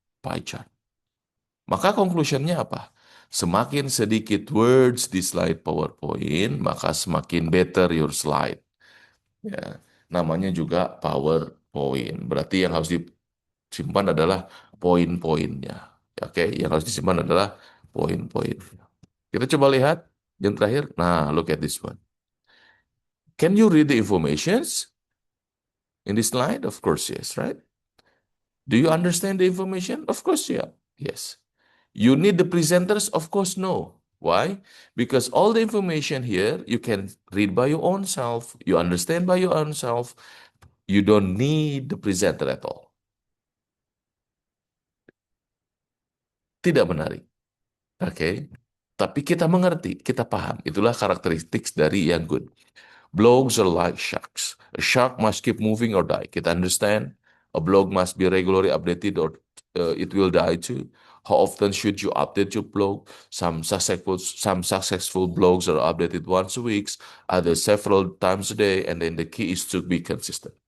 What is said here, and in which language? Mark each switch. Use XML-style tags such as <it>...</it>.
<id>Pie chart. Maka conclusionnya apa? Semakin sedikit words di slide PowerPoint, maka semakin</id> <en>better your slide.</en> <id>Ya, namanya juga PowerPoint. Berarti yang harus disimpan adalah poin-poinnya. Oke, yang harus disimpan adalah poin-poinnya. Kita coba lihat yang terakhir. Nah,</id> <en>look at this one. Can you read the informations in this slide? Of course, yes, right? Do you understand the information? Of course, yeah. Yes. You need the presenters? Of course, no. Why? Because all the information here you can read by your own self, you understand by your own self, You don't need the presenter at all.</en> <id>Tidak menarik. Oke. Tapi kita mengerti, kita paham. Itulah karakteristik dari yang good.</id> <en>Blogs are like sharks. A shark must keep moving or die. Kita understand. A blog must be regularly updated or it will die too. How often should you update your blog? Some successful blogs are updated once a week, others several times a day, and then the key is to be consistent.</en>